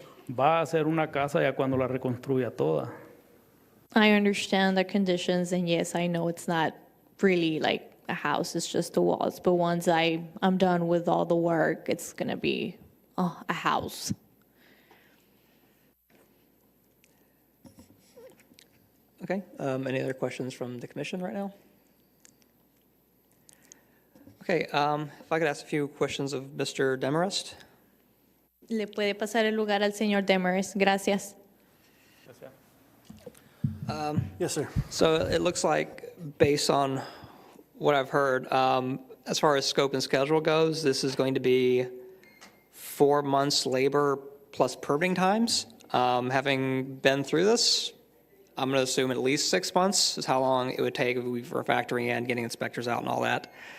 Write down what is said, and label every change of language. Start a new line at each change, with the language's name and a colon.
Spanish: Va a ser una casa ya cuando la reconstruya toda.
English: I understand the conditions, and yes, I know it's not really like a house, it's just the walls. But once I'm done with all the work, it's going to be a house. Okay, any other questions from the commission right now? Okay, if I could ask a few questions of Mr. Demarest.
Spanish: Le puede pasar el lugar al señor Demers. Gracias.
English: Yes, sir. So it looks like, based on what I've heard, as far as scope and schedule goes, this is going to be 4 months labor plus permitting times. Having been through this, I'm going to assume at least 6 months is how long it would take if we were factoring in getting inspectors out and all that.